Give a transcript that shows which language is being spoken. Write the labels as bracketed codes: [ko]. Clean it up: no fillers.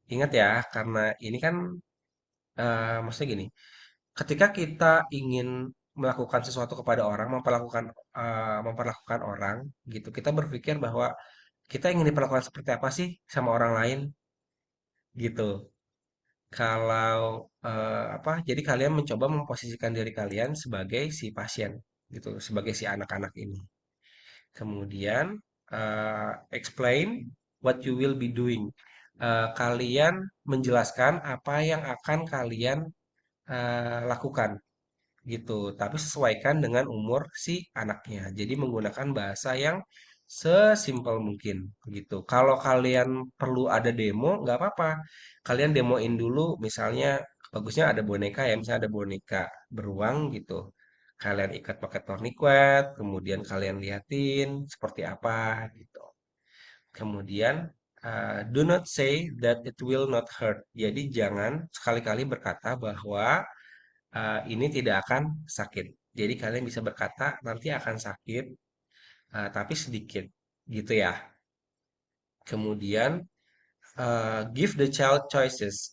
[id] Ingat ya, karena ini kan maksudnya gini, ketika kita ingin melakukan sesuatu kepada orang, memperlakukan orang, gitu, kita berpikir bahwa kita ingin diperlakukan seperti apa sih sama orang lain, gitu. Kalau jadi kalian mencoba memposisikan diri kalian sebagai si pasien, gitu, sebagai si anak-anak ini. Kemudian [en] explain what you will be doing. [id] Kalian menjelaskan apa yang akan kalian lakukan gitu. Tapi sesuaikan dengan umur si anaknya. Jadi menggunakan bahasa yang sesimpel mungkin gitu. Kalau kalian perlu ada demo, nggak apa-apa. Kalian demoin dulu, misalnya bagusnya ada boneka ya, misalnya ada boneka beruang gitu. Kalian ikat pakai tourniquet, kemudian kalian liatin seperti apa gitu. Kemudian [en] do not say that it will not hurt. [id] Jadi jangan sekali-kali berkata bahwa ini tidak akan sakit. Jadi kalian bisa berkata nanti akan sakit, tapi sedikit, gitu ya. Kemudian [en] give the child choices.